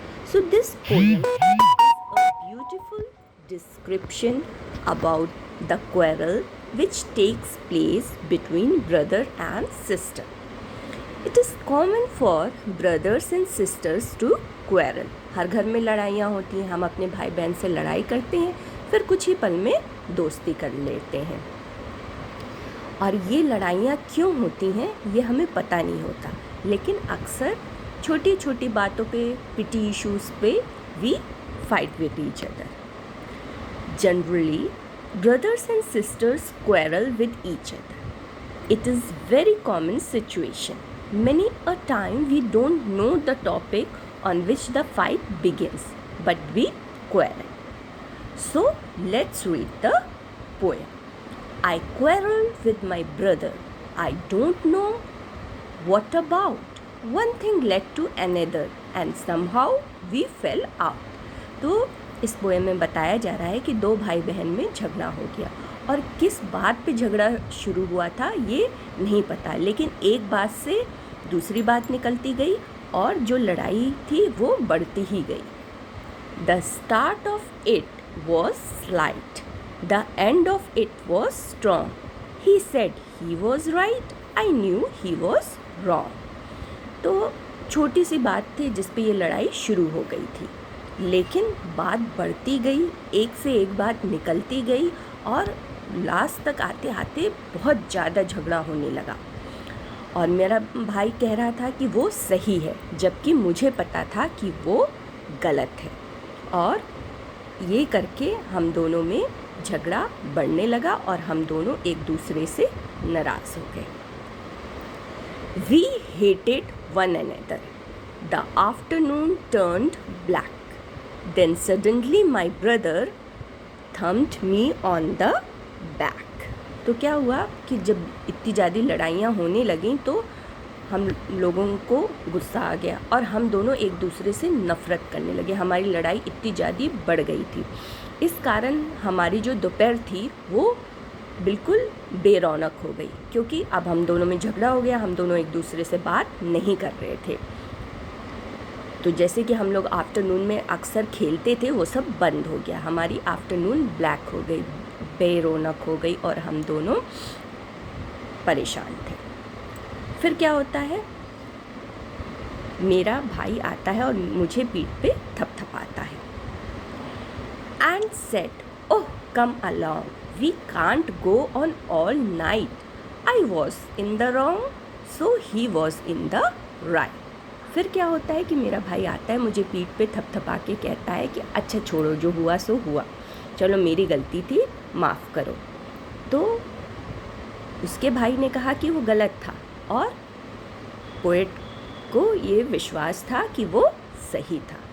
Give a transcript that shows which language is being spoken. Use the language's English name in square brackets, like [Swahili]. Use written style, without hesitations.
[English] So this poem is a beautiful description about the quarrel which takes place between brother and sister. It is common for brothers and sisters to quarrel. [Hindi] हर घर में लड़ाइयाँ होती हैं, हम अपने भाई बहन से लड़ाई करते हैं, फिर कुछ ही पल में दोस्ती कर लेते हैं। और ये लड़ाइयाँ क्यों होती हैं ये हमें पता नहीं होता, लेकिन अक्सर छोटी छोटी बातों पे, [English] petty issues [Hindi] पे [English] We fight with each other. Generally, brothers and sisters quarrel with each other. It is very common situation. Many a time we don't know the topic on which the fight begins, but we quarrel. So let's read the poem. I quarreled with my brother. I don't know what about. One thing led to another and somehow we fell out. [Hindi] तो इस poem में बताया जा रहा है कि दो भाई बहन में झगड़ा हो गया और किस बात पे झगड़ा शुरू हुआ था ये नहीं पता, लेकिन एक बात से दूसरी बात निकलती गई और जो लड़ाई थी वो बढ़ती ही गई. [English] The start of it was slight. The end of it was strong. He said he was right. I knew he was wrong. [Hindi] तो छोटी सी बात थी जिस पे ये लड़ाई शुरू हो गई थी, लेकिन बात बढ़ती गई, एक से एक बात निकलती गई और लास्ट तक आते आते बहुत ज़्यादा झगड़ा होने लगा. और मेरा भाई कह रहा था कि वो सही है, जबकि मुझे पता था कि वो गलत है. और ये करके हम दोनों में झगड़ा बढ़ने लगा और हम दोनों एक दूसरे से नाराज़ हो गए. [English] We hated one another. The afternoon turned black. Then suddenly my brother thumped me on the back. [Hindi] तो क्या हुआ कि जब इतनी ज़्यादा लड़ाइयाँ होने लगीं तो हम लोगों को गुस्सा आ गया और हम दोनों एक दूसरे से नफ़रत करने लगे. हमारी लड़ाई इतनी ज़्यादा बढ़ गई थी. इस कारण हमारी जो दोपहर थी वो बिल्कुल बेरौनक हो गई, क्योंकि अब हम दोनों में झगड़ा हो गया, हम दोनों एक दूसरे से बात नहीं कर रहे थे. तो जैसे कि हम लोग आफ्टरनून में अक्सर खेलते थे वो सब बंद हो गया. हमारी आफ्टरनून ब्लैक हो गई, बेरौनक हो गई और हम दोनों परेशान थे. फिर क्या होता है, मेरा भाई आता है और मुझे पीठ पे थपथपाता है [English] and said, "Oh, come along. We can't go on all night. I was in the wrong, so he was in the right." [Hindi] फिर क्या होता है कि मेरा भाई आता है, मुझे पीठ पे थपथपा के कहता है कि अच्छा छोड़ो, जो हुआ सो हुआ, चलो मेरी गलती थी, माफ़ करो. तो उसके भाई ने कहा कि वो गलत था और पोएट को ये विश्वास था कि वो सही था.